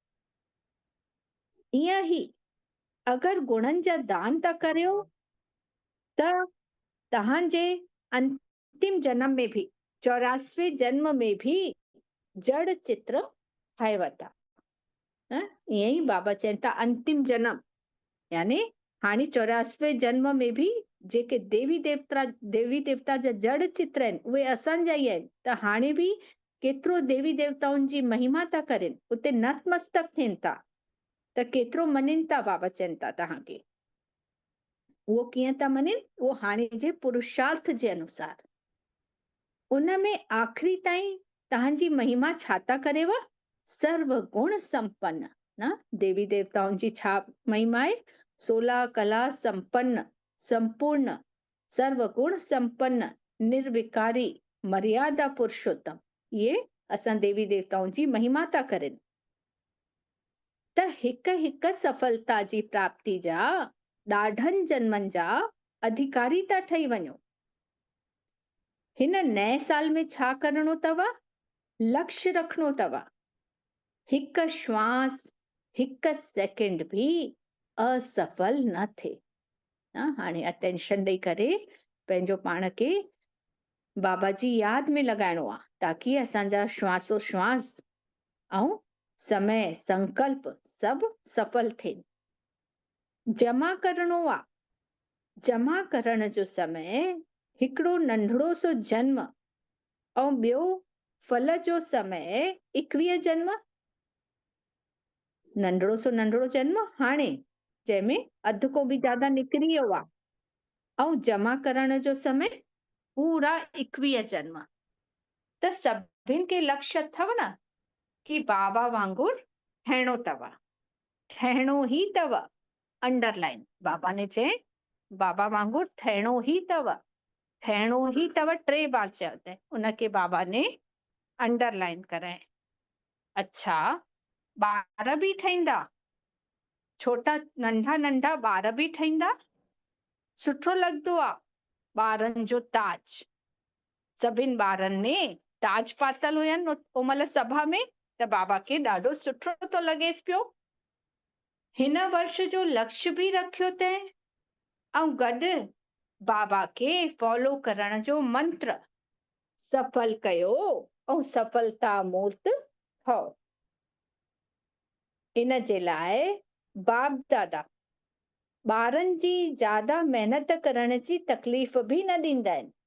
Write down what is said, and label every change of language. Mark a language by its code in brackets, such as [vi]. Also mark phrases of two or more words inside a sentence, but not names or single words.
[sd] ईअं ई अगरि गुणनि जा दान था करियो त तव्हांजे अंतिम जन्म में बि, 84वें जन्म में बि जड़ चित्र ठाहिव था। ईअं ई बाबा चवनि था अंतिम जन्म, यानी हाणे 84वें जन्म में बि जेके देवी देवता जा जड़ चित्र आहिनि, उहे असांजा ई आहिनि। त हाणे बि केतिरो देवी देवताउनि जी महिमा था कनि, उते नतमस्तक थियनि था, त केतिरो मञनि था। बाबा चवनि था तव्हांखे उहो कीअं था मञनि, उहो हाणे जे पुरुषार्थ जे अनुसार। उन में आख़िरी ताईं तव्हांजी महिमा छा था करेव, सर्व गुण संपन्न। न देवी देवताउनि जी छा महिमा आहे, 16 कला संपन्न, संपूर्ण, सर्व गुण संपन्न, निर्विकारी, मर्यादा पुरुषोत्तम। ये असां देवी देवताउनि जी महिमा था करें। त हिक हिक सफलता जी प्राप्ति जा ॾाढनि जन्मनि जा अधिकारी था ठही वञो। हिन नए साल में छा करणो अथव, लक्ष्य रखणो अथव। हिक श्वास, हिक सेकंड भी असफल न थिए। हाणे अटेंशन ॾेई करे पंहिंजो पाण खे बाबा जी याद में लॻाइणो आहे, ताकि असांजा श्वासो श्वास ऐं समय संकल्प सभु सफल थिए। जमा करणो आहे, जमा करण जो समय हिकिड़ो नंढड़ो सो जन्म ऐं ॿियो फल जो समय 21 जन्म। नंढड़ो जन्म हाणे, जंहिंमें अध को बि ज्यादा निकिरी वियो आहे, ऐं जमा करण जो समय पूरा 21 जन्म। त सभिनि खे लक्ष्य अथव न कि बाबा वांगुरु ठहिणो अथव, ठहिणो ई अथव। अंडरलाइन बाबा ने चए, बाबा वांगुरु ठहिणो ई अथव, ठहिणो ई अथव। 3 बार चयो अथई, उनखे बाबा ने अंडरलाइन कराए। अच्छा, ॿार बि ठहींदा, छोटा नंढा नंढा ॿार बि ठहींदा। सुठो लॻंदो आहे ॿारनि जो ताज। सभिनि ॿारनि ने ताज पातल हुयनि ओमल सभा में, त बाबा खे ॾाढो सुठो थो लॻेसि पियो। हिन वर्ष जो लक्ष्य बि रखियो अथई ऐं गॾु बाबा खे फॉलो करण जो मंत्र, सफल कयो ऐं सफलता मूर्त ठहो। इन जे लाइ बाप दादा ॿारनि जी ज्यादा महिनत करण जी तकलीफ़ बि न ॾींदा आहिनि।